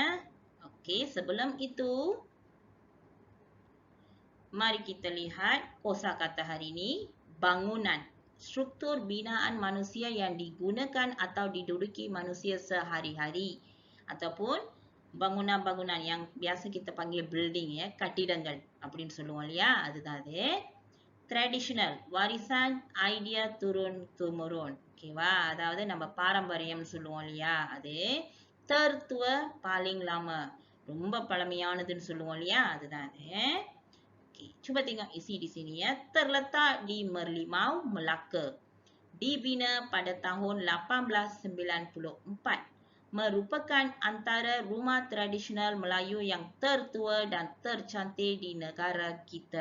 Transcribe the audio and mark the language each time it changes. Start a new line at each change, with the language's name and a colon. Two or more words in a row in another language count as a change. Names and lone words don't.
Malay: Okey, sebelum itu mari kita lihat kosakata hari ini. Bangunan, struktur binaan manusia yang digunakan atau diduduki manusia sehari-hari ataupun bangunan-bangunan yang biasa kita panggil building ya,
Tamil: கட்டிடங்கள் அப்படின்னு சொல்லுவோம் இல்லையா, அதுதான் அது.
Malay: Traditional, warisan idea turun temurun.
Tamil: ஓகேவா, அதாவது நம்ம பாரம்பரியம் சொல்லுவோம் இல்லையா, அது.
Malay: tertua paling lama,
Tamil: ரொம்ப பழமையானதுன்னு சொல்லுவோம் இல்லையா, அதுதான் அது.
Malay: Okay, cuba tengok isi di sini ya. Terletak di Merlimau, Melaka. Dibina pada tahun 1894. Merupakan antara rumah tradisional Melayu yang tertua dan tercantik di negara kita.